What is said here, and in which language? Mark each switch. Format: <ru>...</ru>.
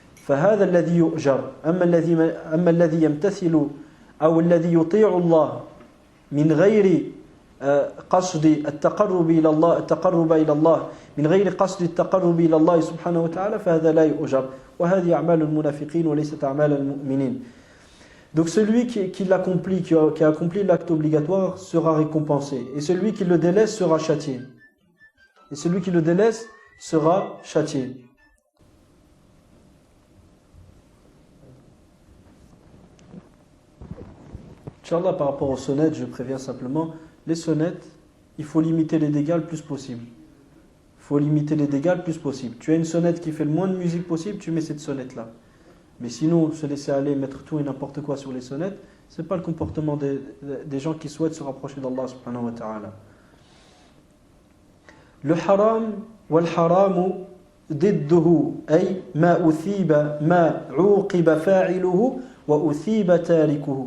<ar>فهذا الذي يؤجر أما الذي يمتثل أو الذي يطيع الله من غير قصد التقرب إلى الله من غير قصد التقرب إلى الله سبحانه وتعالى فهذا لا يؤجر وهذه أعمال المنافقين وليست أعمال المؤمنين.</ar> <fr>Donc celui qui l'accomplit, qui a accompli l'acte obligatoire sera récompensé, et celui qui le délaisse sera châtié. Et celui qui le délaisse sera châtié. Inch'Allah, par rapport aux sonnettes, je préviens simplement, les sonnettes, il faut limiter les dégâts le plus possible. Il faut limiter les dégâts le plus possible. Tu as une sonnette qui fait le moins de musique possible, tu mets cette sonnette-là. Mais sinon, se laisser aller, mettre tout et n'importe quoi sur les sonnettes, ce n'est pas le comportement des gens qui souhaitent se rapprocher d'Allah subhanahu wa ta'ala.</fr> <ar>Le haram wal haramu ضده أي ما أثيب ما عوقب فاعله وأثيب تاركه.</ar>